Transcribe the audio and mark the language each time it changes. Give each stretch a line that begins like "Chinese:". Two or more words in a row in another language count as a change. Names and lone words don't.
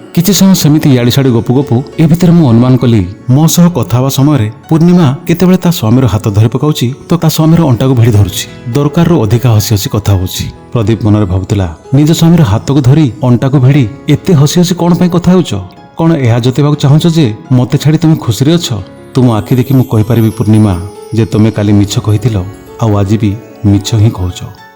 Odia: କିଛି ସମୟ ସେମିତି ୟାଡି ସାଡି ଗପୁ ଗପୁ ଏ ଭିତର ମୁ ଅନୁମାନ କଲି ମୋ ସହ କଥା ହବା ସମୟ ପୂର୍ଣ୍ଣିମା କେତେବେଳେ ତା ସ୍ୱାମୀର ହାତ ଧରି ପକାଉଛି ତ ତା ସ୍ୱାମୀର ଅଣ୍ଟା କୁ ଭିଡ଼ି ଧରୁଛି। ଦରକାର ରୁ ଅଧିକା ହସି ହସି କଥା ହେଉଛି। ପ୍ରଦୀପ ମନରେ ଭାବୁଥିଲା ନିଜ ସ୍ୱାମୀର ହାତ କୁ ଧରି ଅଣ୍ଟା କୁ ଭିଡ଼ି ଏତେ ହସି ହସି କେଉଁ ପାଇଁ କଥା ହେଉଛ? କଣ ଏହା ଜଣେଇବାକୁ ଚାହୁଁଛ ଯେ ମତେ ଛାଡ଼ି ତୁମେ ଖୁସି ରେ ଅଛ? ତୁମ ଆଖି ଦେଖି ମୁ କହି ପାରିବି ପୂର୍ଣ୍ଣିମା ଯେ ତୁମେ କାଲି ମିଛ କହିଥିଲ ଆଉ ଆଜି ବି ମିଛ ହିଁ କହୁଛ।